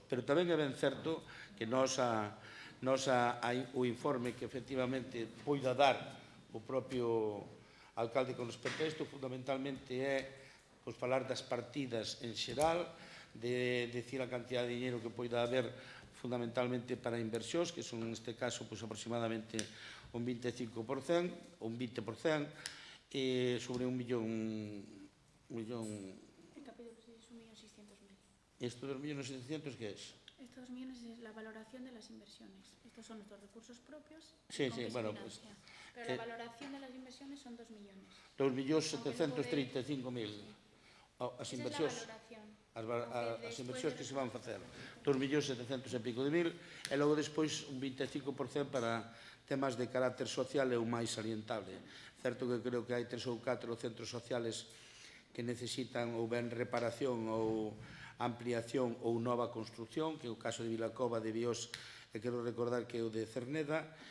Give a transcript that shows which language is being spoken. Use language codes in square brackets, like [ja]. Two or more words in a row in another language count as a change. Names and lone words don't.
[gl] Pero tamén é ben certo que o informe que efectivamente poida dar o propio alcalde con respecto a isto fundamentalmente é falar das partidas en xeral, de [es] decir a cantidad de dinero [gl] que poida haber fundamentalmente para inversións, que son neste caso aproximadamente un 25%, un 20%, [es] sobre un millón... El capítulo es 1.600.000. ¿Esto de 1.700.000 qué es? Estos 2 millones es la valoración de las inversiones. Estos son nuestros recursos propios. Sí, con que se bueno, financia. Pero la valoración de las inversiones son 2 millones. 2.735.000. [gl] As inversións... [es] Esa es la valoración. [gl] As inversións que se van facer, 2.700.000 e pico de mil, e logo despois un 25% para temas de carácter social e o máis salientable. Certo que creo que hai 3 ou 4 centros sociales que necesitan ou ben reparación ou ampliación ou nova construcción, que é o caso de Vilacova, de Bios, e quero recordar que é o de Cerneda,